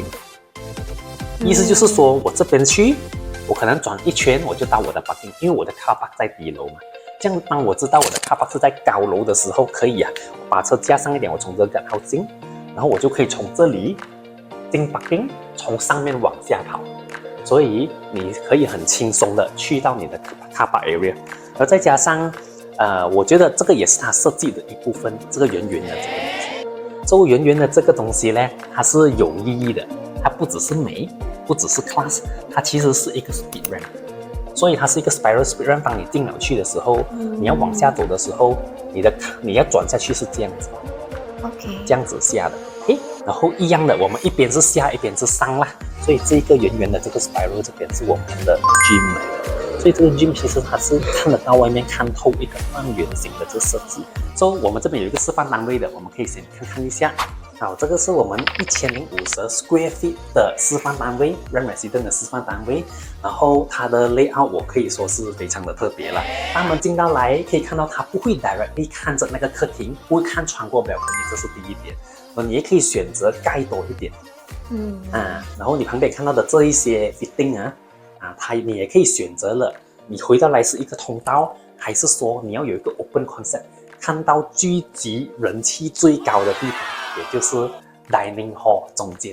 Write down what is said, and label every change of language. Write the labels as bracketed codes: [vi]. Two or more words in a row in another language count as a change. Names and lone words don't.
[zh] 意思就是说，我这边去，我可能转1圈我就到我的 parking， 因为我的 [en] car park [zh] 在低楼嘛。这样当我知道我的 [en] car park [zh] 是在高楼的时候，可以我把车加上一点，我从这个 guardhouse 进，然后我就可以从这里进 parking， 从上面往下跑，所以你可以很轻松的去到你的 [en] car park area， [zh] 而再加上。我觉得这个也是它设计的一部分，这个圆圆的这个东西，这个圆圆的这个东西呢，它是有意义的，它不只是美，不只是 class， 它其实是一个 [en] speed ramp， [zh] 所以它是一个 [en] spiral speed ramp。 [zh] 当你进了去的时候，你要往下走的时候，你要转下去是这样子 ，OK， 这样子下的，然后一样的，我们一边是下，一边是上啦，所以这个圆圆的这个 spiral 这边是我们的 gym 来的。所以这个 gym 其实它是看得到外面看透一个半圆形的这个设计。所以我们这边有一个示范单位的，我们可以先看一下。好，这个是我们1050 [en] square feet [zh] 的示范单位 ，rent resident 的示范单位。然后它的 layout 我可以说是非常的特别了。当我们进到来，可以看到它不会 directly 看着那个客厅，不会看穿过 balcony， 这是第一点。你也可以选择盖多一点。然后你旁边看到的这一些 fitting你也可以选择了，你回到来是一个通道，还是说你要有一个 [en] open concept， [zh] 看到聚集人气最高的地方，也就是 [en] dining hall [zh] 中间。